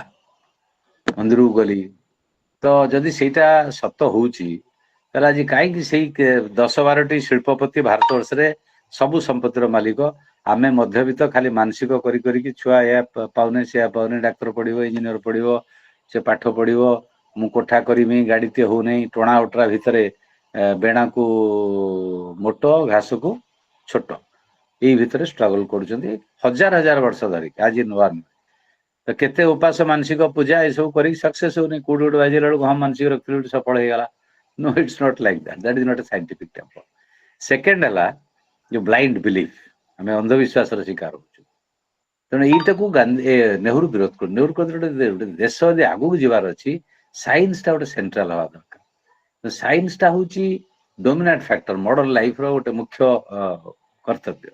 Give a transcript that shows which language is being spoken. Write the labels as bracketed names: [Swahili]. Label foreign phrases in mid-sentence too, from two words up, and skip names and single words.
[Odia] ମନ୍ଦିରକୁ ଗଲି ତ ଯଦି ସେଇଟା ସତ ହଉଛି, ତାହେଲେ ଆଜି କାହିଁକି ସେଇ 10-12ଟି ଶିଳ୍ପପତି ଭାରତ ବର୍ଷରେ ସବୁ ସମ୍ପତ୍ତିର ମାଲିକ, ଆମେ ମଧ୍ୟବିତ୍ତ ଖାଲି ମାନସିକ କରି କରିକି ଛୁଆ ଏହା ପାଉନି ସେୟା ପାଉନି, ଡାକ୍ତର ପଢିବ, ଇଞ୍ଜିନିୟର ପଢିବ, ସେ ପାଠ ପଢିବ, ମୁଁ କୋଠା କରିମି, ଗାଡିଟେ ହଉନେଇ, ଟଣା ଓଟରା ଭିତରେ ବେଣାକୁ ମୋଟ, ଘାସକୁ ଛୋଟ, ଏଇ ଭିତରେ ଷ୍ଟ୍ରଗଲ କରୁଛନ୍ତି ହଜାର ହଜାର ବର୍ଷ ଧରିକି। ଆଜି ନୂଆ ନୁହେଁ। ତ କେତେ ଉପାସ, ମାନସିକ, ପୂଜା ଏସବୁ କରିକି ସକ୍ସେସ୍ ହଉନି। କୋଉଠି ଗୋଟେ ବାଜିଲା ବେଳକୁ ହଁ ମାନସିକ ରଖିଥିଲି ସଫଳ ହେଇଗଲା। [English] No, it's not like that. That is not a scientific temper. [Odia] Second ହେଲା ଯୋଉ [English] blind belief, [Odia] ଆମେ ଅନ୍ଧବିଶ୍ୱାସର ଶିକାର ହଉଛୁ। ତେଣୁ ଏଇଟାକୁ ନେହେରୁ ବିରୋଧ କରୁ। ନେହେରୁ କହିଥିଲେ ଗୋଟେ ଦେଶ ଯଦି ଆଗକୁ ଯିବାର ଅଛି, ସାଇନ୍ସଟା ଗୋଟେ ସେଣ୍ଟ୍ରାଲ ହବା ଦରକାର। ସାଇନ୍ସଟା ହଉଛି [English] dominant factor modern lifeର [Odia] ଗୋଟେ ମୁଖ୍ୟ କର୍ତ୍ତବ୍ୟ।